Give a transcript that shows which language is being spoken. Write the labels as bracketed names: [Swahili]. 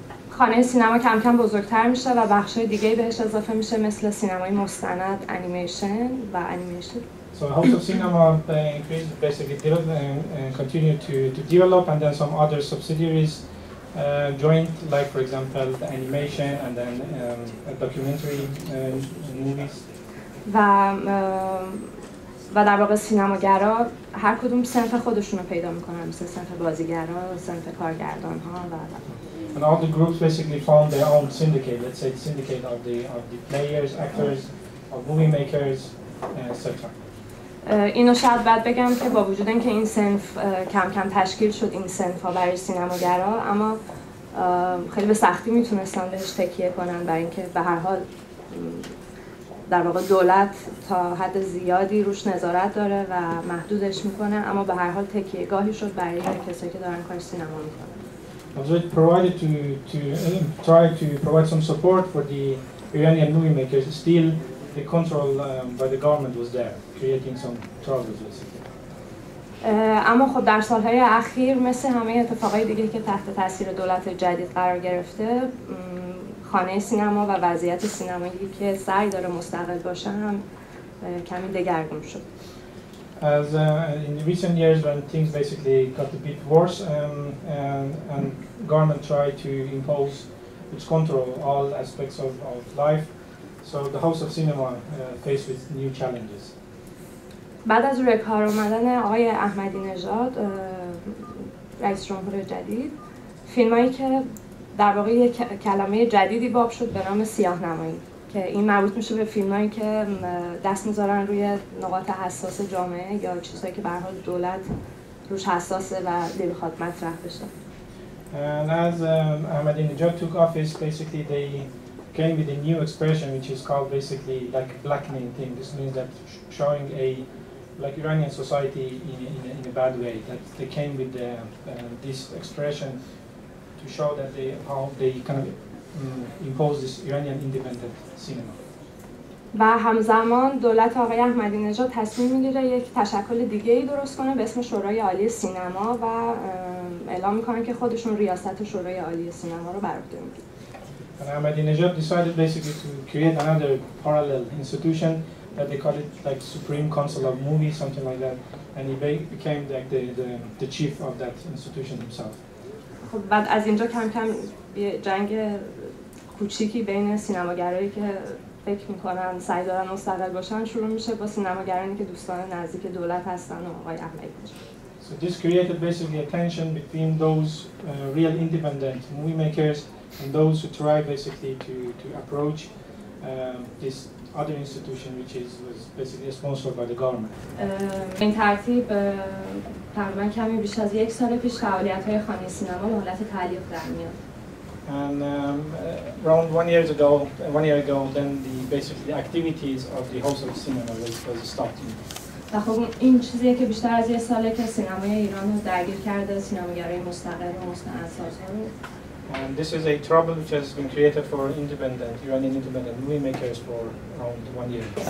[Persian] خانه سینما کم کم بزرگتر میشه و بخش‌های دیگه‌ای بهش اضافه میشه مثل سینمای مستند، انیمیشن و انیمیشن. [English] So House of Cinema basically continued to develop, and then some other subsidiaries joined, like for example the animation and then documentary movies. [Persian] و در واقع سینماگرا هر کدوم صنف خودشون رو پیدا میکنن، مثل صنف بازیگرا، صنف کارگردان‌ها و [English] And all the groups basically formed their own syndicate. Let's say syndicate of the players, actors, of movie makers, etc. [Persian] اینو شاید بعد بگم که با وجود اینکه این صنف کم کم تشکیل شد، این صنف‌ها برای سینماگرا، اما خیلی به سختی میتونستن بهش تکیه کنن، برای اینکه به هر حال در واقع دولت تا حد زیادی روش نظارت داره و محدودش میکنه، اما به هر حال تکیه‌گاهی شد برای کسایی که دارن کار سینما میکنن. [English] Also it provided try to provide some support for the Iranian movie makers. Still, the control by the government was there, creating some troubles. [Persian] اما خب در سالهای اخیر مثل همه اتفاقای دیگه که تحت تاثیر دولت جدید قرار گرفته، خانه سینما و وضعیت سینمایی که سعی داره مستقل باشه هم کمی دگرگون شد. [English] As in the recent years, when things basically got a bit worse, and government tried to impose its control all aspects of life, so the House of Cinema faced with new challenges. [Persian] بعد از روی کار آمدن آقای احمدی نژاد رئیس جمهور جدید، فیلمایی که در واقع یک کلمه جدیدی باب شد به نام سیاه‌نمایی، که این مربوط میشه به فیلمایی که دست میذارن روی نقاط حساس جامعه یا چیزهایی که به هر حال دولت روش حساسه و نمیخواد مطرح بشه. [English] And as Ahmadinejad took office, basically they came with a new expression which is called basically like a blackening thing. This means that showing a like Iranian society in a bad way. That they came with this expression to show that how they kind of impose this Iranian independent cinema. [Persian] و همزمان دولت آقای احمدی نژاد تصمیم میگیره یک تشکل دیگه‌ای درست کنه به اسم شورای عالی سینما و اعلام میکنن که خودشون ریاست شورای عالی سینما رو بر عهده میگیرن. [English] And Ahmadinejad decided basically to create another parallel institution that they call it like Supreme Council of Movies, something like that, and he became like the chief of that institution himself. [Persian] خب بعد از اینجا کم کم جنگ کوچیکی بین سینماگرایی که فکر میکنن سعی دارن مستقل باشن شروع میشه با سینماگرانی که دوستان نزدیک دولت هستن و آقای احمدی. [English] So this created basically a tension between those real independent movie makers and those who try basically to approach this other institution which was basically sponsored by the government. [Persian] این ترتیب تقریبا کمی بیش از یک سال پیش فعالیت‌های خانه سینما به حالت تعلیق در میاد. [English] And around 1 year ago, then basically the activities of the House of Cinema was stopped. [Persian] و خب این چیزیه که بیشتر از یه ساله که سینمای ایران رو درگیر کرده، سینماگرای مستقل و مستندسازها رو. [English] And this is a trouble which has been created for Iranian independent movie makers for around 1 year.